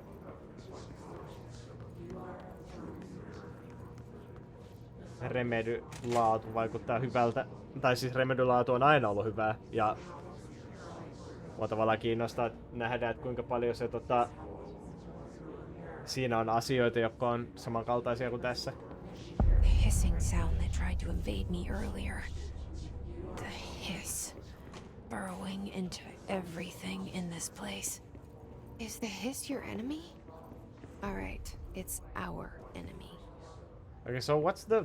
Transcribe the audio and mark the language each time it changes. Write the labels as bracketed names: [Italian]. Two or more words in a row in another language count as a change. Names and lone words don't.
[Finnish] Remedy-laatu vaikuttaa hyvältä. Tai siis Remedy-laatu on aina ollut hyvää. Ja mua tavallaan kiinnostaa nähdä, että kuinka paljon se siinä on asioita, jotka on samankaltaisia kuin tässä. [English] The hissing sound that tried to invade me earlier. The hiss. Burrowing into everything in this place. Is the hiss your enemy? Alright, it's our enemy. Okay, so what's the...